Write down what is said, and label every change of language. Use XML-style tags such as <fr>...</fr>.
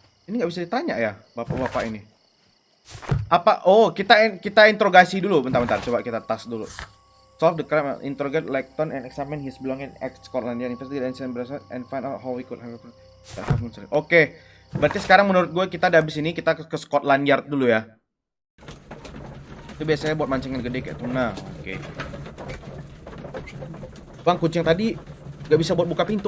<id>Ini nggak bisa ditanya ya, bapak-bapak ini. Apa? Oh, kita interogasi dulu. Bentar. Coba kita tas dulu.</id> <en>Solve the crime, interrogate Lecton and examine his belongings at Scotland Yard, investigate and find out how we could have.</en> <id>Oke. Berarti sekarang menurut gue kita udah habis ini kita ke Scotland Yard dulu ya. Itu biasanya buat mancingan gede kayak tuna. Oke. Bang, kunci yang tadi gak bisa buat buka pintu.</id>